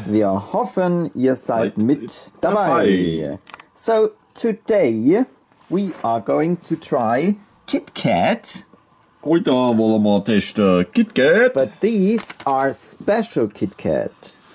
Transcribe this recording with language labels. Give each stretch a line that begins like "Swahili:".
German: Wir hoffen, ihr seid mit dabei.
English: So, today we are going to try KitKat.
German: Heute wollen wir testen KitKat.
English: But these are special KitKat.